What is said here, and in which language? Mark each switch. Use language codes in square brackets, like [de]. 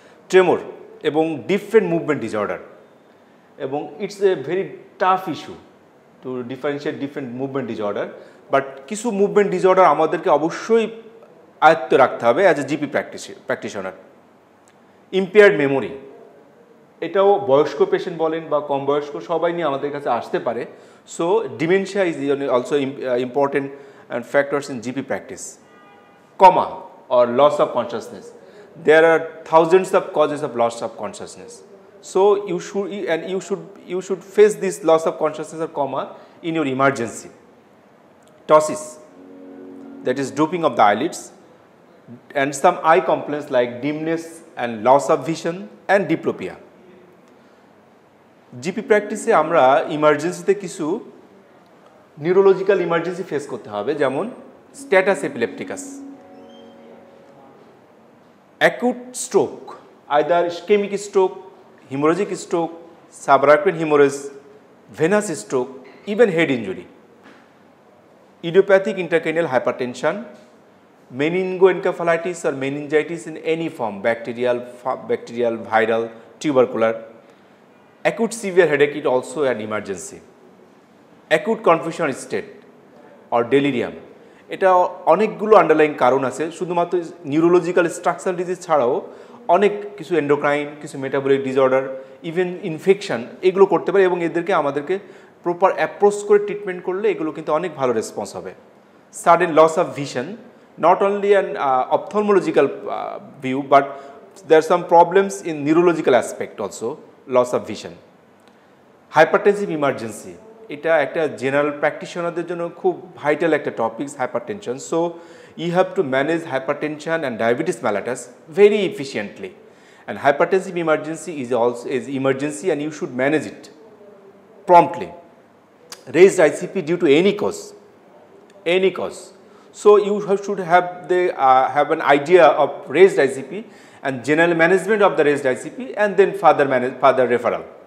[en] tremor এবং different movement disorder, এবং its a very tough issue to differentiate different movement disorder, but কিছু movement disorder [bn] আমাদেরকে অবশ্যই আয়ত্তে রাখতে হবে [en] As a GP practitioner. [bn] Impaired memory, এটাও বয়স্ক পেশেন্ট বলেন বা কম বয়স্ক সবাই নিয়ে আমাদের কাছে আসতে পারে। [en] So dementia is also important factors in GP practice. Coma or loss of consciousness. There are thousands of causes of loss of consciousness. So you should face this loss of consciousness or coma in your emergency. Ptosis, that is drooping of the eyelids, and some eye complaints like dimness and loss of vision and diplopia. [bn] GP প্র্যাকটিসে আমরা ইমার্জেন্সিতে কিছু neurological emergency face করতে হবে, যেমন status epilepticus, acute stroke, either ischemic stroke, haemorrhagic stroke, সাবরাকুইন haemorrhage, venous stroke, even head injury, idiopathic intracranial hypertension, [en] meningoencephalitis or meningitis in any form, bacterial, viral, tubercular. Acute severe headache is also an emergency. Acute confusion state or delirium, [bn] এটা অনেকগুলো underlying কারণ আছে। শুধুমাত্র neurological structural disease ছাড়াও অনেক কিছু endocrine, কিছু metabolic disorder, even infection এগুলো করতে পারে এবং এদেরকে আমাদেরকে প্রপার অ্যাপ্রোচ করে ট্রিটমেন্ট করলে এগুলো কিন্তু অনেক ভালো রেসপন্স হবে। [en] Sudden loss of vision, not only an ophthalmological view, but there are some problems in neurological aspect also, loss of vision. Hypertensive emergency, [bn] এটা একটা জেনারেল প্র্যাকটিশনারদের জন্য খুব ভাইটাল একটা topic, hypertension. [en] So you have to manage hypertension and diabetes mellitus very efficiently, and hypertensive emergency is also emergency and you should manage it promptly. Raised ICP due to any cause. So you should have an idea of raised ICP and general management of the raised ICP, and then further referral.